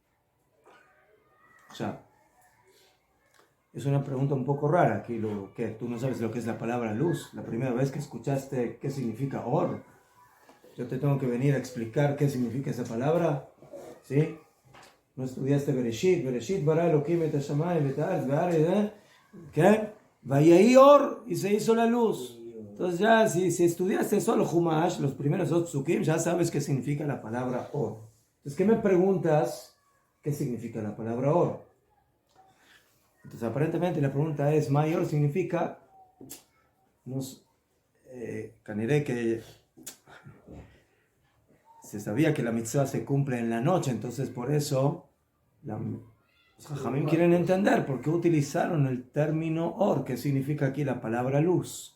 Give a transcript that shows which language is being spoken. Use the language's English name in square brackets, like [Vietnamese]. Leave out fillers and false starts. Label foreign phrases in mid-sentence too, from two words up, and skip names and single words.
[Spanish] O sea, es una pregunta un poco rara aquí, que tú no sabes lo que es la palabra luz. La primera vez que escuchaste qué significa or, yo te tengo que venir a explicar qué significa esa palabra, ¿sí? No estudiaste [Hebrew] בראשית ברא אלהים את השמים את הארץ והארץ, [Spanish] ¿qué? [Hebrew] ויהי אור, [Spanish] y se hizo la luz. Entonces ya, si estudiaste solo Humash, los primeros dos psukim, ya sabes qué significa la palabra or. Entonces, ¿qué me preguntas? ¿Qué significa la palabra or? Entonces, aparentemente la pregunta es, mayor significa, caniré que se sabía que la mitzvah se cumple en la noche, entonces por eso los jajamim quieren entender por qué utilizaron el término or, que significa aquí la palabra luz.